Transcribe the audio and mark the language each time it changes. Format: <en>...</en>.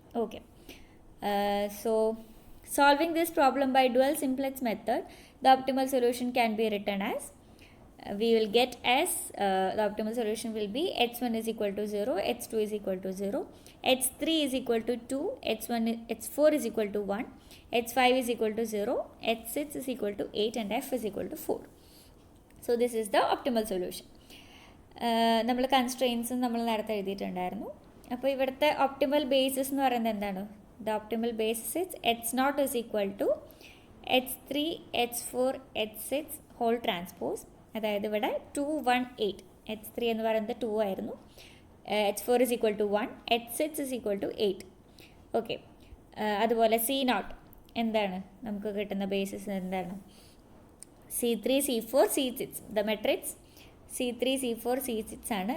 <en>Okay, so solving this problem by dual simplex method, the optimal solution can be written as we will get as the optimal solution will be h1 is equal to 0, h2 is equal to 0, h3 is equal to 2, h4 is equal to 1, h5 is equal to 0, h6 is equal to 8 and f is equal to 4. So this is the optimal solution.</en> <ml>നമ്മൾ കൺസ്ട്രെയിൻസും നമ്മൾ നേരത്തെ എഴുതിയിട്ടുണ്ടായിരുന്നു. അപ്പോൾ ഇവിടുത്തെ optimal basis എന്ന് പറയുന്നത് എന്താണ്?</ml> <en>the optimal basis is H naught is equal to h3 h4 h6 whole transpose,</en> <ml>അതായത് ഇവിടെ 2 1 8, h3 എന്ന് പറയുന്നത് 2 ആയിരുന്നു,</ml> <en>h4 is equal to 1, h6 is equal to 8.</en> <ml>Okay, അതുപോലെ സി നോട്ട് എന്താണ് നമുക്ക് കിട്ടുന്ന ബേസിസ് എന്താണ്? C3 C4 C6, the matrix C3 C4 C6 ആണ്.</ml>